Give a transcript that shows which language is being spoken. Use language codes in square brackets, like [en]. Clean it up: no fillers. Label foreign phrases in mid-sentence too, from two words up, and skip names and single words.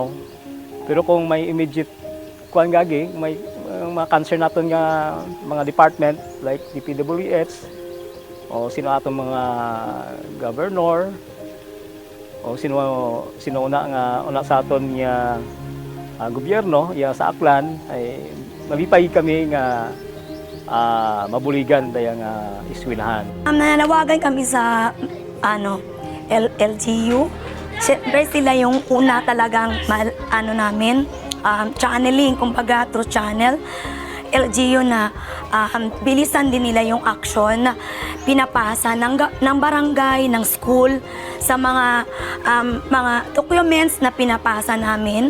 [akl] Pero kung may immediate kuan gagi, may mga concern naton nga mga department like DPWH o sino atong mga governor o sino una sa aton nga gobyerno ya sa Aklan ay mabipay kami nga mabuligan dayang iswinahan. [tl] Nananawagan kami sa LGU. Siyempre sila yung una talagang namin channeling, kumbaga [en] through channel. [tl] LGU na bilisan din nila yung action na pinapasa ng barangay, ng school sa mga documents na pinapasa namin.